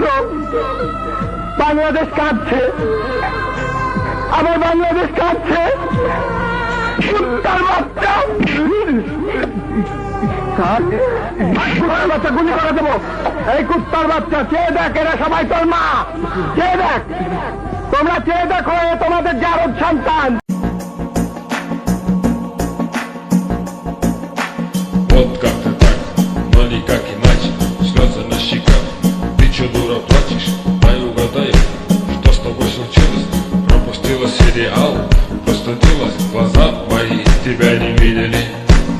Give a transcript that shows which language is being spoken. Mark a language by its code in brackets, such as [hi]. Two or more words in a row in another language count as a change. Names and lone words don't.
[bn] বাংলাদেশ কাঁদছে, আবার বাংলাদেশ কাঁদছে। কুত্তার বাচ্চা, বাচ্চা গুলি করে দেবো। এই কুত্তার বাচ্চা, চেয়ে দেখ, এরা সবাই তোর মা। চেয়ে দেখ, তোমরা চেয়ে দেখো, এ তোমাদের জারদ সন্তান। [ru] Вот как-то так, но никак иначе. Слезы на щеках, ты чё, дура, плачешь? Дай угадаю, что с тобой случилось? Пропустила сериал, простудилась, глаза мои тебя не видели.